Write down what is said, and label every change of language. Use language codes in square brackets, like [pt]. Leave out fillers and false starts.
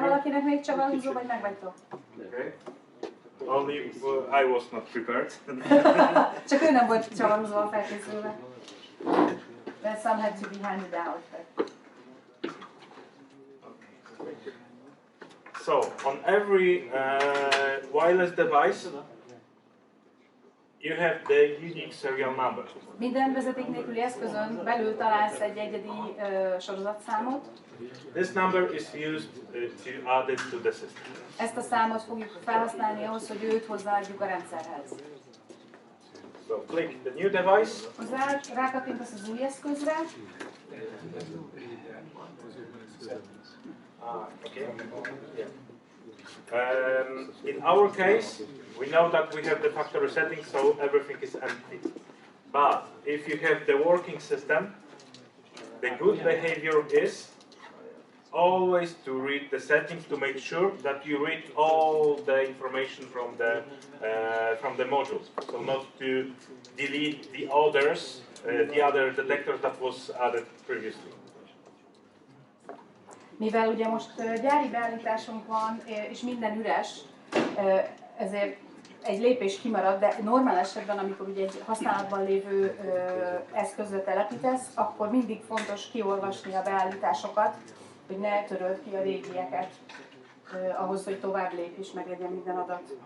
[hu] valakinek még csavarhúzó, vagy megvagytok? [en] Okay. Only I was not prepared. Csak ő nem volt csavarhúzóval felkészülve. That some had to be handed out. But... So, on every wireless device, you have the unique serial number. [hu] Minden vezeték nélküli eszközön belül találsz egy egyedi sorozatszámot. [en] This number is used to add it to the system. [hu] Ezt a számot fogjuk felhasználni ahhoz, hogy őt hozzáadjuk a rendszerhez. [en] So, click the new device. [hu] Rákattintasz az új eszközre. [en] Okay. Yeah. In our case, we know that we have the factory setting, so everything is empty. But if you have the working system, the good behavior is always to read the settings to make sure that you read all the information from the modules. So not to delete the other detectors that was added previously. [hu] Mivel ugye most gyári beállításunk van, és minden üres, ezért egy lépés kimarad, de normál esetben, amikor ugye egy használatban lévő eszközre telepítesz, akkor mindig fontos kiolvasni a beállításokat, hogy ne töröld ki a régieket, ahhoz, hogy tovább lép és meglegyen minden adat.